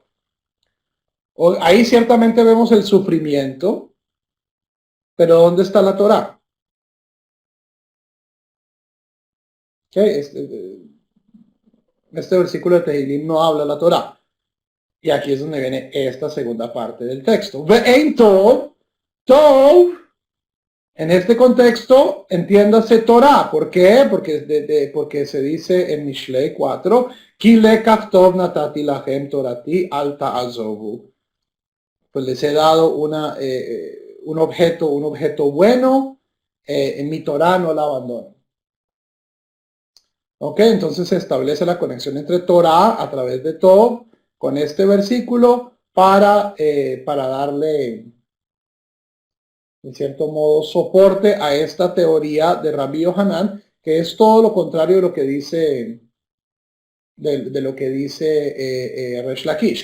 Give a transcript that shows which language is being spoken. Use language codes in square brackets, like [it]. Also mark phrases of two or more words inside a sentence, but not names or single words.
[es] Ahí ciertamente vemos el sufrimiento, pero ¿dónde está la Torá? Okay, este versículo de Tehilim no habla la Torá. Y aquí es donde viene esta segunda parte del texto. [he] ואין טוב, טוב, [es] en este contexto, entiéndase Torah. ¿Por qué? Porque se dice en Mishlei 4, [he] כי לקח טוב נתתי לכם תורתי אל תעזבו. [es] Pues les he dado un objeto bueno, en mi Torah no la abandono. Ok, entonces se establece la conexión entre Torah a través de Tov con este versículo para darle, en cierto modo, soporte a esta teoría de Rabbi Yohanan, que es todo lo contrario de lo que dice, de lo que dice Resh Lakish.